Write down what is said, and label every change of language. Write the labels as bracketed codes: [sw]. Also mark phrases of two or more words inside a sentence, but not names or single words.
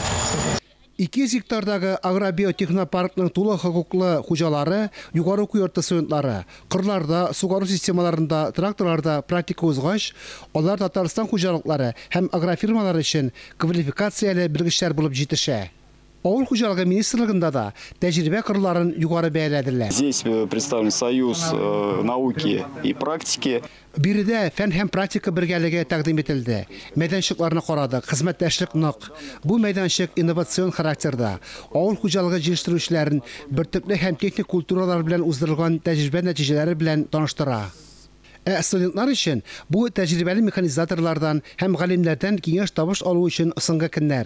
[tt] 200 гектардагы агробиотехнопаркның тулы хокуклы хуҗалары, югары уку йорты студентлары, кырларда, сугару системаларында, тракторларда практика узгач, алар Татарстан хуҗалыклары һәм агрофирмалар өчен квалификацияле белгечләр булып җитешә. Авыл хуҗалыгы министрлыгында да тәҗрибә кырларын югары бәяләделәр. [ru] Здесь представлен союз науки и практики. [tt] Биредә фән һәм практика бергәлеге тәкъдим ителде. Мәйданчыкларны карадык, хезмәттәшлек нык. Бу мәйданчык инновацион характерда. Авыл хуҗалыгы җитештерүчеләрен бөртекле һәм техник культуралар белән уздырылган тәҗрибә нәтиҗәләре белән таныштыра. Студентлар өчен бу тәҗрибәле механизаторлардан һәм галимнәрдән киңәш табыш алу өчен соңгы көннәр.